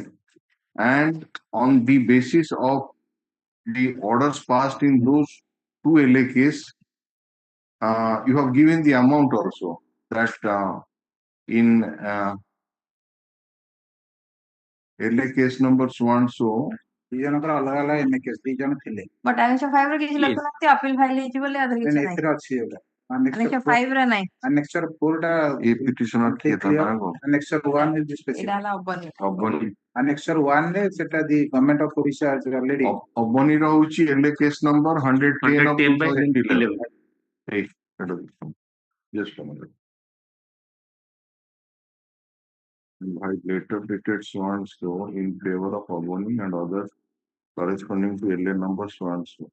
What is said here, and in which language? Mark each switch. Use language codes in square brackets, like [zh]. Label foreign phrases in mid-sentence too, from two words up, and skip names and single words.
[en] And on the basis of the orders passed in those 2 LA cases, you have given the amount also that in LA case number so and so. [or] ଦି ଜଣଙ୍କର ଅଲଗା ଅଲଗା [en] MA case [or] ଦି ଜଣ ଥିଲେ ବଟ୍ annexure 5 ରେ କିଛି [en] Yes. [or] ଲେଖୁନାହାନ୍ତି [en] appeal file [or] ହେଇଛି ବୋଲି ଆଧାର କିଛି ନାହିଁ ଏଥିରେ ଅଛି ଏଗୁଡ଼ା annexure 5 ରେ ନାହିଁ annexure 4 ଟା [en] A petitioner [or] କିଏ ତା ନାଁ କଣ? [en] annexure 1 is the [or] ଏଇଟା [en] specific [or] ହେଲା ଅବନି ଅବନୀ [en] annexure 1 ରେ ସେଟା the government of Orissa has already [or] ଅବନୀର ହଉଛି [en] LA case number 110 of 110 by 2011. 11. Hey, just a minute. By later dated so and so in favor of Aboni and others corresponding to LA number so and so.